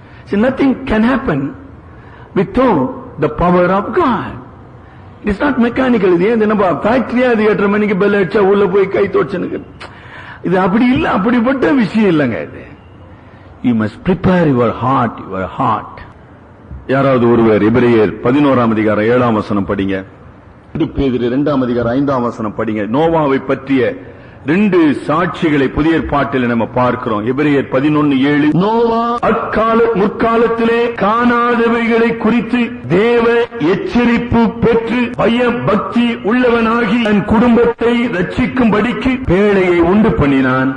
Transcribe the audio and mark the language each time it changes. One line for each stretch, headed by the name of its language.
English: See, nothing can happen without the power of God. It is not mechanical.
Tamil: இது ஏன் நம்ம ஃபேக்டரியா அது 8:30 மணிக்கு பெல் அடிச்சா உள்ள போய் கை தோச்சுனுக்கு, இது அப்படி இல்ல, அப்படிப்பட்ட விஷயம் இல்லைங்க இது.
English: You must prepare your heart, your heart.
Tamil: யாராவது ஒருவர் எபிரேயர் 11ஆம் அதிகாரம் 7ஆம் வசனம் படிங்க. பேதுரு 2ஆம் அதிகாரம் 5ஆம் வசனம் படிங்க. நோவாவை பற்றிய 2 சாட்சிகளை புதிய ஏற்பாட்டில் நம்ம பார்க்கிறோம். எபிரேயர் 11:7. நோவா முற்காலத்திலே காணாதவைகளை குறித்து தேவ எச்சரிப்பு பெற்று பய பக்தி உள்ளவனாகி தன் குடும்பத்தை ரட்சிக்கும்படிக்கு பேழையை உண்டு பண்ணினான்.